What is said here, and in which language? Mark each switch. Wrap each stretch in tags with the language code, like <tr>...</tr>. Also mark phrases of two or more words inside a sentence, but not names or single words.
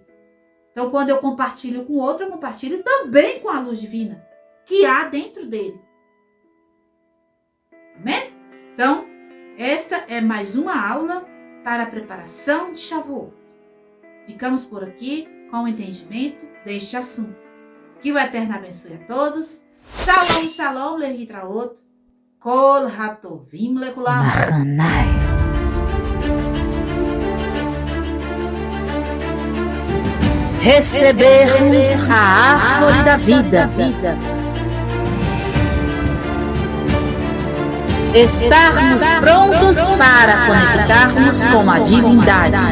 <pt>Então, quando eu compartilho com outro, eu compartilho também com a luz divina que há dentro dele. Amém? Então, esta é mais uma aula para a preparação de Shavuot. Ficamos por aqui com o entendimento deste assunto. Que o Eterno abençoe a todos.</pt> <he>שלום, שלום, להתראות. כל הטובים לכולם.</he> <pt>Recebermos a árvore da vida. Estarmos prontos para conectarmos com a divindade.</pt>